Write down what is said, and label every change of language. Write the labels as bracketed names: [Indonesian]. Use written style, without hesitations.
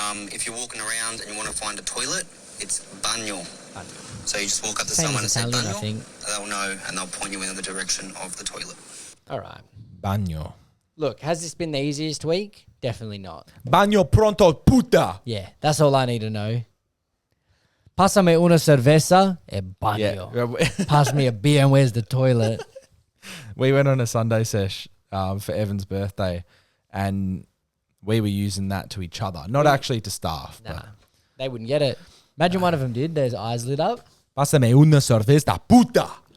[English] If you're walking around and you want to find a toilet, it's baño. So you just walk up to Same someone as and say Italian, I [Spanish] baño. [English] think. They'll know and they'll point you in the direction of the toilet. All right. [Spanish] baño. [English] Look, has this been the easiest week? Definitely not. [Spanish] Baño pronto, puta. [English] Yeah, that's all I need to know. [Spanish] Pásame una cerveza e baño. [English] Yeah. Pass me a beer and where's the toilet? We went on a Sunday sesh for Evan's birthday, and we were using that to each other, not actually to staff. Nah, they wouldn't get it. Imagine one of them did. Their eyes lit up. [Spanish] Pásame una cerveza, puta.